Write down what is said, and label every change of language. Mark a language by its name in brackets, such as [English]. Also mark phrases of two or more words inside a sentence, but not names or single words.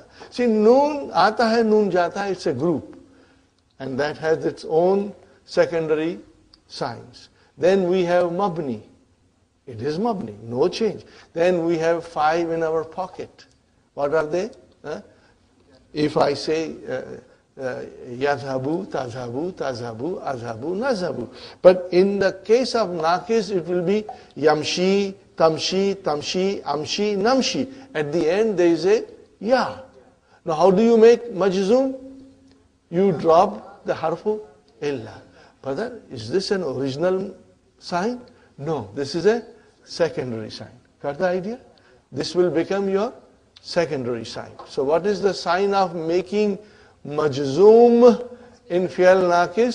[Urdu] See, نون، آتا ہے، نون جاتا ہے, [English] it's a group. And that has its own secondary signs. Then we have mabni. It is mabni, no change. Then we have 5 in our pocket. What are they? If I say [Arabic] يذهب، تذهب، تذهب، أذهب، نذهب. [English] But in the case of naqis, it will be [Arabic] يمشي، تمشي، تمشي، أمشي، نمشي. [English] At the end there is a ya. Now how do you make majzum? You drop the [Arabic] حرف علة. [English] Brother, is this an original sign? No, this is a secondary sign. Got the idea? This will become your secondary sign. So what is the sign of making majzoom in [Arabic] فعل ناقص?